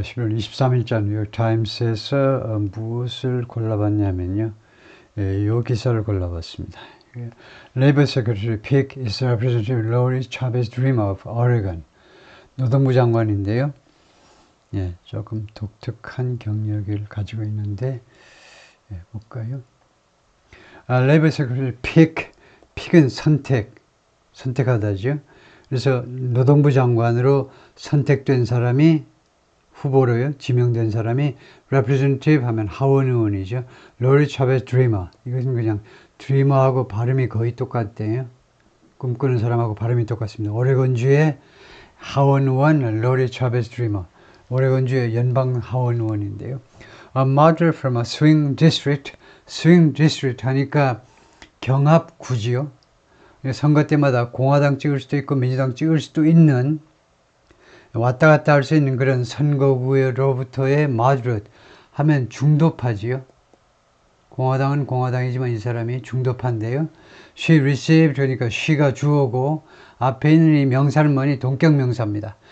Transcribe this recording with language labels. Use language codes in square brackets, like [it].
[ko] 11월 23일자 뉴욕타임스에서 무엇을 골라봤냐면요. 이 기사를 골라봤습니다. [en] Labor Secretary pick is Representative Lori Chavez Dreamer of Oregon. [ko] 노동부 장관인데요. 예, 조금 독특한 경력을 가지고 있는데, 볼까요? Labor Secretary pick은 선택하다죠. 그래서 노동부 장관으로 선택된 사람이 후보로요, 지명된 사람이 representative 하면 하원 의원이죠. 로리 차베스 드리머. 이것은 그냥 드리머하고 발음이 거의 똑같대요. 꿈꾸는 사람하고 발음이 똑같습니다. 오레곤주의 하원 의원 로리 차베스 드리머. 오레곤주의 연방 하원 의원인데요. [en] A moderate from a swing district [ko] 하니까 경합구지요. 선거 때마다 공화당 찍을 수도 있고 민주당 찍을 수도 있는 왔다 갔다 할 수 있는 그런 선거구로부터의 moderate 하면 중도파지요. 공화당은 공화당이지만 이 사람이 중도파인데요. [en] She received [ko] 그러니까 she가 주어고 앞에 있는 이 명사는 동격명사입니다.